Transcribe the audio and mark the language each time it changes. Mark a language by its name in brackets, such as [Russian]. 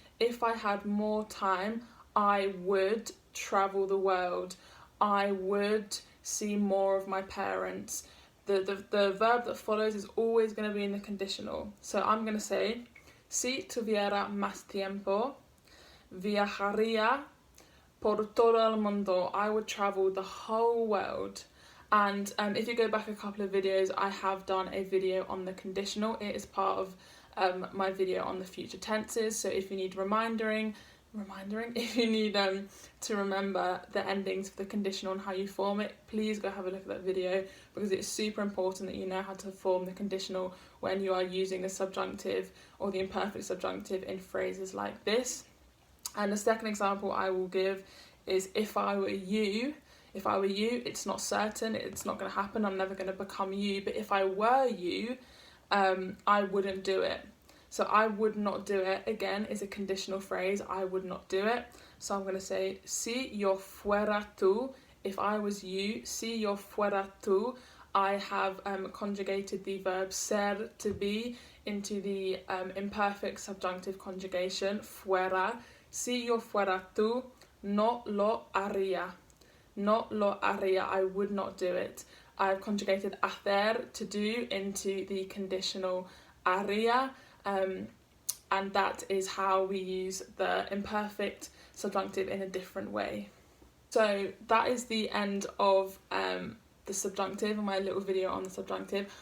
[English] If I had more time, I would travel the world. I would see more of my parents. The verb that follows is always going to be in the conditional. So I'm going to say, [Spanish] si tuviera más tiempo, Viajaría por todo el mundo. [English] I would travel the whole world. And if you go back a couple of videos, I have done a video on the conditional. It is part of my video on the future tenses. So if you need remindering, if you need to remember the endings for the conditional and how you form it, please go have a look at that video, because it's super important that you know how to form the conditional when you are using the subjunctive or the imperfect subjunctive in phrases like this. And the second example I will give is if I were you. If I were you, it's not certain, it's not going to happen, I'm never going to become you, but if I were you, I wouldn't do it. So I would not do it, again, is a conditional phrase, I would not do it. So I'm going to say, [Spanish] si yo fuera tú, [English] if I was you, si yo fuera tú, I have conjugated the verb ser, to be, into the imperfect subjunctive conjugation, fuera. [Spanish] Si yo fuera tú, no lo haría. [English] Not [Spanish] lo haría, [English] I would not do it. I've conjugated hacer, to do, into the conditional haría, and that is how we use the imperfect subjunctive in a different way. So that is the end of the subjunctive and my little video on the subjunctive.